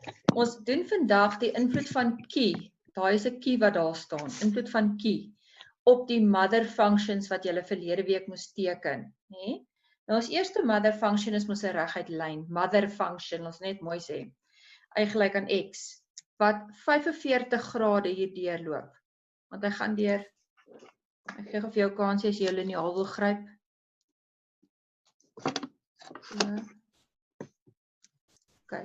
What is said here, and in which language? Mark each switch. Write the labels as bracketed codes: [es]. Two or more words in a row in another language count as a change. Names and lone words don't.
[af] Ons doen vandag die invloed van key. Daar is 'n key wat daar staan. Invloed van key op die [en] mother functions [af] wat julle verlede week moes teken, né? Nou ons eerste [en] mother function [af] is mos 'n reguit lyn. [en] Mother function, [af] ons net mooi sê. Y gelyk aan x wat 45 grade hier deurloop. Want hy gaan deur. Ek gee vir jou kans as jy jou liniaal wil gryp. Okay.